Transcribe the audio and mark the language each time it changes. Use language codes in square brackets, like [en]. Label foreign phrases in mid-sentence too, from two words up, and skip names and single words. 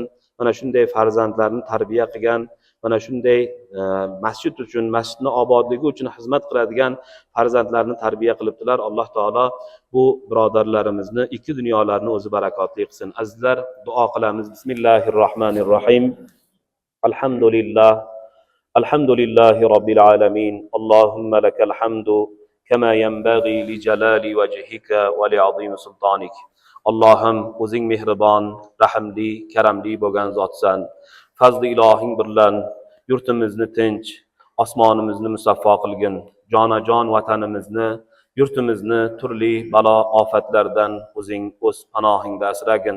[uz] Mana shunday farzandlarni tarbiya qilgan, mana shunday masjid uchun, masjidning obodligi uchun xizmat qiladigan farzandlarni tarbiya qilibdilar. Alloh taolo bu birodarlarimizni ikki dunyolarni o'zi barakotli qilsin. Azizlar, duo qilamiz. Bismillahirrohmanirrohim. Alhamdulillah. [ar] الحمد لله رب العالمين اللهم لك الحمد كما ينبغي لجلال وجهك ولعظيم سلطانك. [uz] Allohim, o'zing mehribon, rahimli, karamli bo'lgan zotsan. Fazli ilohing bilan yurtimizni tinch, osmonimizni musaffo qilgin. Jonajon vatanimizni, yurtimizni turli balo ofatlardan o'zing o'z panohingda asragin.